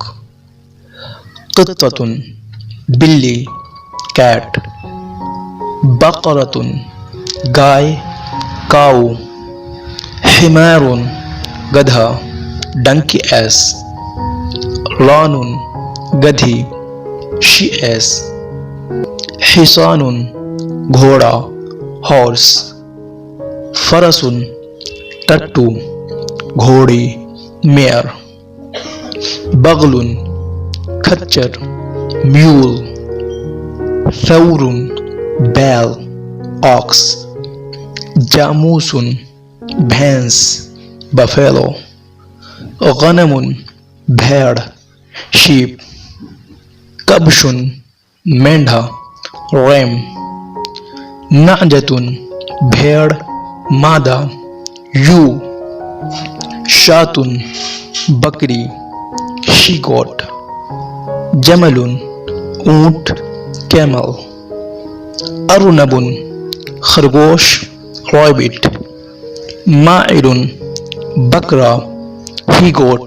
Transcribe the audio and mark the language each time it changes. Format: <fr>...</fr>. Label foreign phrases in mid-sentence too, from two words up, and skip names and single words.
<ur>قطۃ, بلی, کیٹ. بقرۃ, گائے, کاؤ. حمار, گدھا,</ur> <en>donkey ass.</en> <ur>ران, گدھی,</ur> <en>she ass.</en> <ur>حصان, گھوڑا, ہارس. فرس, ٹٹو, گھوڑی, میئر. بغل, کھچر, میول. ثور, بیل, آکس. جاموس, بھینس, بفیلو. غنم, بھیڑ, شیپ. کبش, مینڈھا, ریم. نعجۃ, بھیڑ, مادہ, یو. شاۃ, بکری,</ur> <en>she goat.</en> <ur>جمل, اونٹ, کیمل. ارنب, خرگوش, ریبٹ. ماعر, بکرا,</ur> <en>he goat.</en>